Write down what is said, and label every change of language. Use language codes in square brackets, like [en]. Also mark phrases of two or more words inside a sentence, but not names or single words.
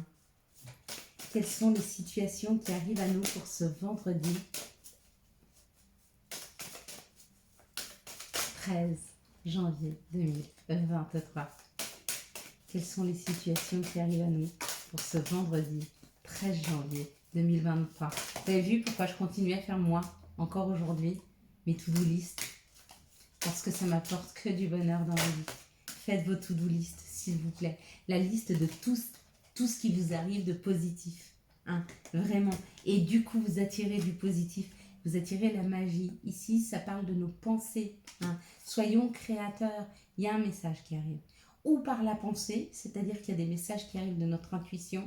[fr] Quelles sont les situations qui arrivent à nous pour ce vendredi 13 janvier 2023? Quelles sont les situations qui arrivent à nous pour ce vendredi 13 janvier 2023? Vous avez vu pourquoi je continue à faire moi, encore aujourd'hui, mes [en] to-do list? [fr] Parce que ça m'apporte que du bonheur dans la vie. Faites vos [en] to-do list, [fr] s'il vous plaît. La liste de tout ce qui vous arrive de positif. Hein, vraiment. Et du coup, vous attirez du positif. Vous attirez la magie. Ici, ça parle de nos pensées. Hein. Soyons créateurs. Il y a un message qui arrive. Ou par la pensée, c'est-à-dire qu'il y a des messages qui arrivent de notre intuition.